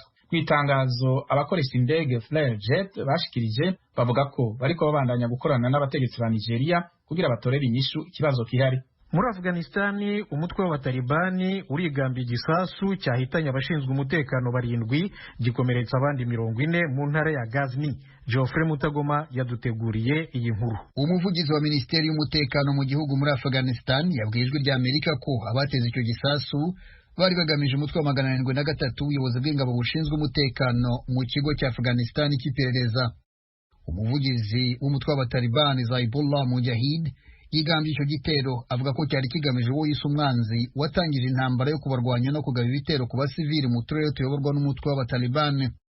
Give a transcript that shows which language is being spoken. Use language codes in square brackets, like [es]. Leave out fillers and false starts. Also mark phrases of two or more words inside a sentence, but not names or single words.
[rn] Kwitangazo abakoresha indege Flexjet bashikirije bavuga ko bariko babandanya gukorana n'abategetsi ba Nigeria kugira batorere inyishu ikibazo kihari. [rw] Muri Afghanistani umutwe w'abatalibani urigambye igisasu cyahitanye abashinzwe umutekano 7 gikomeretsa abandi 40 mu ntara ya Ghazni. Geoffrey Mutagoma yaduteguriye iyi nkuru. Umuvugizi wa Minisiteri y'Umutekano mu gihugu muri Afghanistan yabwiye Ijwi ry'Amerika ko abateze icyo gisasu bari bagamije umutwe wa 703 ubuyobozi bw'ingabo bushinzwe umutekano mu kigo cya Afghanistan cy'iperereza. Umuvugizi w'umutwe w'abatalibani Zaibullah Mujahid yigambye icyo gitero avuga ko cyari kigamije uwo yise umwanzi watangije intambara yo kubarwanya no kugaba ibitero ku basivili mu turere tuyoborwa n'umutwe w'abatalibani.